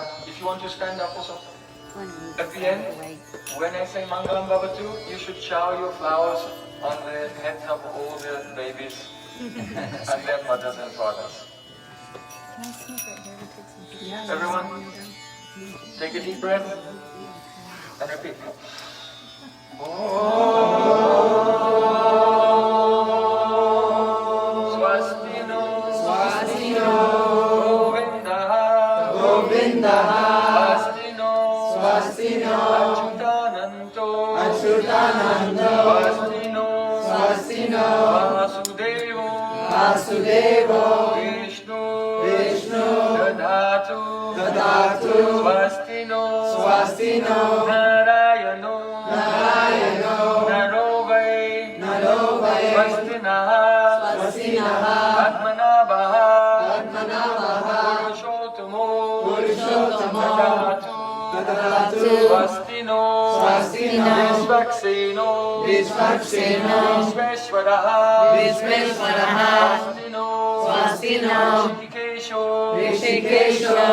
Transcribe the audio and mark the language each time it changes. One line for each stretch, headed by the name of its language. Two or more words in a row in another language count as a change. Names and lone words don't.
English: If you want to stand up also. At the end, when I say
Sanskrit: मङ्गलं भवतु,
English: you should shower your flowers on the heads of all the babies and their mothers and fathers. Everyone, take a deep breath and repeat.
Sanskrit: स्वस्तिनो, स्वस्तिनो, गोविन्द, गोविन्द, स्वस्तिनो, स्वस्तिनो, अच्युतानन्तो, अच्युतानन्तो, स्वस्तिनो, स्वस्तिनो, Achyutananto, Achyutananto, Swastino, Swastino, वासुदेवो, वासुदेवो, विष्णु, विष्णु, ददातु, ददातु, स्वस्तिनो, स्वस्तिनो, नारायणो, नारायणो, नरोवै, नरोवै, स्वस्तिनः, स्वस्तिनः, आत्मनाभः, आत्मनाभः, पुरुषोत्तमो, पुरुषोत्तमो, ददातु, ददातु, स्वस्तिनो, स्वस्तिनो, विष्वक्सेनो, विष्वक्सेनो, विश्वेश्वरः, विश्वेश्वरः, स्वस्तिनो, स्वस्तिनो, हृषीकेशो, हृषीकेशो,